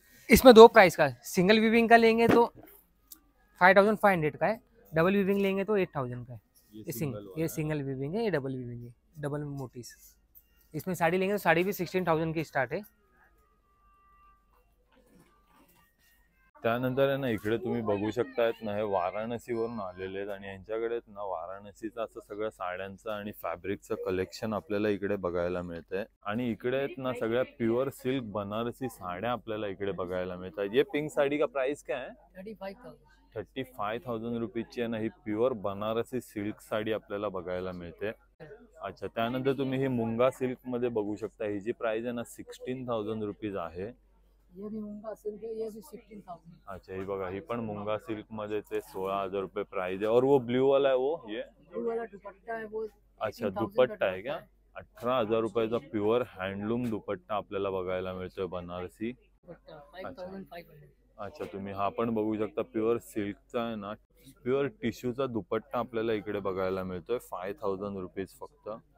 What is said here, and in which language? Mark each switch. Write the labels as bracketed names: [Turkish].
[Hindi] इसमें दो प्राइस का, सिंगल वीविंग का लेंगे तो 5500 का है, डबल वीविंग लेंगे तो 8000 का है। ये सिंगल वीविंग है, ये डबल वीविंग है, डबल मोटीज। इसमें साड़ी लेंगे तो साड़ी भी 16000 की स्टार्ट है। [Marathi] त्यानंतर आहे ना इकडे तुम्ही बघू शकतायत ना, हे वाराणसीवरून आलेले आहेत आणि यांच्याकडे आहेत ना वाराणसीचं असं सगळं साड्यांचं आणि फॅब्रिकचं कलेक्शन आपल्याला इकडे बघायला मिळतंय। आणि इकडे आहेत ना सगळ्या प्युअर सिल्क बनारसी साड्या आपल्याला इकडे बघायला मिळतात। [Hindi] ये पिंक साड़ी का प्राइस क्या है? [Marathi] 35,000 रुपीची आहे ना ही प्युअर बनारसी सिल्क साडी आपल्याला बघायला मिळते। अच्छा, त्यानंतर तुम्ही ही मुंगा सिल्क मध्ये बघू शकता, ही जी प्राइस आहे ना 16,000 रुपीज आहे। ये भी मुंगा सिल्क है, ये भी 16,000। [Hindi] अच्छा, [Marathi] ही बघा ही पण मुंगा सिल्क मध्ये ते [Hindi] 16,000 रुपये प्राइस है। और वो ब्लू वाला है वो ये ब्लू वाला दुपट्टा है वो, अच्छा दुपट्टा है क्या? [Marathi] 18,000 रुपयाचा प्युअर हँडलूम दुपट्टा आपल्याला बघायला मिळतोय बनारसी। 5500। अच्छा, तुम्ही हा पण बघू शकता प्युअर सिल्कचा आहे ना, प्युअर टिश्यूचा दुपट्टा आपल्याला इकडे बघायला मिळतोय 5000 रुपीज फक्त।